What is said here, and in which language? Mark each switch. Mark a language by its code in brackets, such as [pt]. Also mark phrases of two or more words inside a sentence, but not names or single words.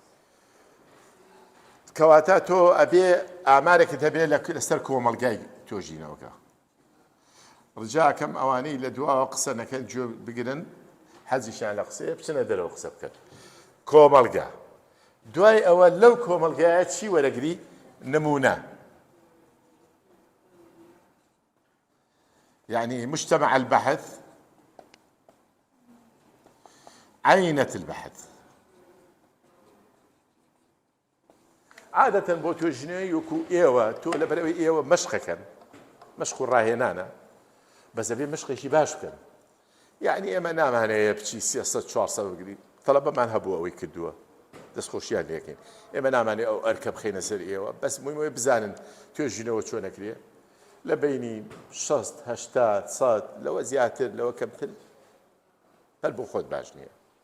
[ckb] کەواتە تۆ ئەبێ ئامارێکت هەبێ لەسەر کۆمەڵگای توێژینەوەکە ڕجاکەم ئەوانەی لە دواوە قسە نەکەن گوێ بگرن حەزیشان لە قسەیە بچنە دەرەوە قسە بکەن کۆمەڵگا دوای ئەوە لەو کۆمەڵگایە چی وەرەگری نمونة [ar] يعني مجتمع البحث عينة البحث عادة [ckb] بۆ توێژینەوەی وەکو ئێوە تۆ لەبەرەوەی ئێوە مەشقەکەن مەشق و ڕاهێنانە بەس ئەبێ مەشقێکی باش بکەن یعنی ئێمە نامانەیە بچی 300-400 بگرین تەڵەبەمان هەبوو ئەوەی کردووە دەستخۆشیان لێکەین ئێمە نامانێ ئەو ئەرکە بخینە سەر ئێوە بەس مووی بزانن توێژینەوە چۆنەکرێ لە بینی 60-80 لەوە زیاتر لەوە کەمتر هەر بۆ خۆت باش نییە